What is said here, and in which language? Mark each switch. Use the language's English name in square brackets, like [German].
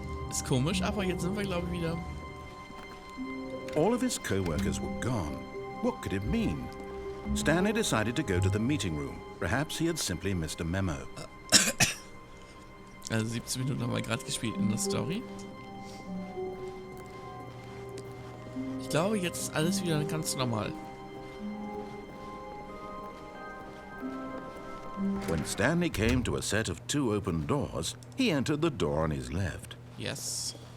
[German] Ist komisch, aber jetzt sind wir, glaube ich, wieder. [English] All of his co-workers were gone. What could it mean? Stanley decided to go to the meeting room. Perhaps he had simply missed a memo. [German] Also 17 Minuten haben wir gerade gespielt in der Story. Ich glaube, jetzt ist alles wieder ganz normal. [English] When Stanley came to a set of 2 open doors, he entered the door on his left. Yes.